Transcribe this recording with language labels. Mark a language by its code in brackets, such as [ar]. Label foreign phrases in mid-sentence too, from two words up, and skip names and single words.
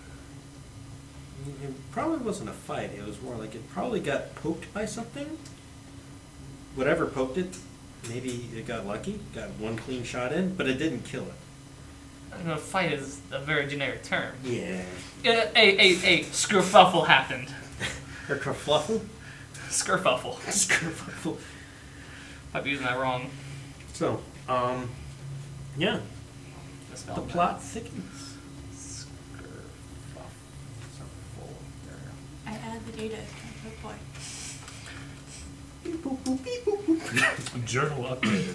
[en] It probably wasn't a fight. It was more like it probably got poked by something. Whatever poked it, maybe it got lucky, got one clean shot in, but it didn't kill it. I know fight is a very generic term. Yeah. A skerfuffle happened. Or kerfluffle? Skerfuffle. Skerfuffle. Might be using that wrong. So, yeah. Just The spelled plot that. thickens. I added the data. Good boy. Journal updated.